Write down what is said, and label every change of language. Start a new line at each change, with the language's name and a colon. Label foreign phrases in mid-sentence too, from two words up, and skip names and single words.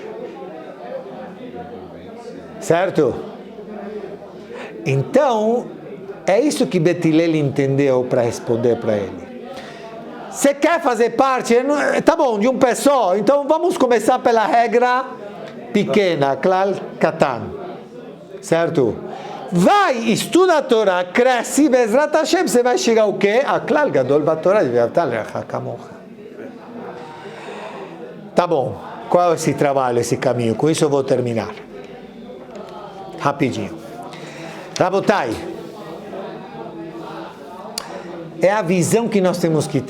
Portuguese: Certo? Então, é isso que Beit Hillel entendeu para responder para ele. Você quer fazer parte? Tá bom, de um pé só. Então, vamos começar pela regra pequena,
Hebrew: כלל קטן.
Portuguese: Certo? Vai, estuda a Torá, cresce,
Hebrew: בעזרת השם,
Portuguese: você vai chegar o quê?
Hebrew: A כלל גדול בתורה,
Portuguese: tá bom, qual é esse trabalho, esse caminho? Com isso eu vou terminar. Rapidinho. Rabotai, é a visão que nós temos que ter.